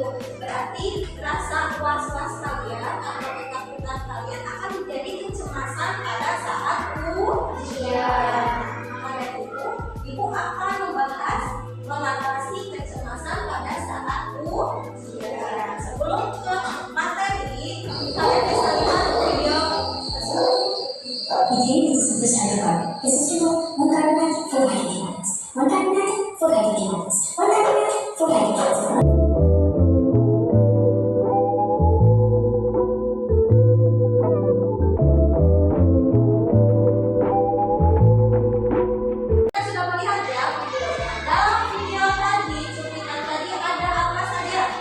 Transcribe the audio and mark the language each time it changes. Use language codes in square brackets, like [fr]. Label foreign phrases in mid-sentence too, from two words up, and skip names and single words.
[id] Berarti rasa was-was kalian atau ketakutan kalian akan menjadi kecemasan pada saat ujian. Maka dari itu, ibu akan membahas mengatasi kecemasan pada saat ujian. Sebelum ke materi, kalian bisa lihat video tersebut. [nl] Iedereen is beschikbaar. Het is nu een kabinet voor handicapten. Een kabinet voor handicapten. Een kabinet voor handicapten. [id] Kita sudah melihat ya videonya. Dalam video tadi, cuplikan tadi ada apa saja?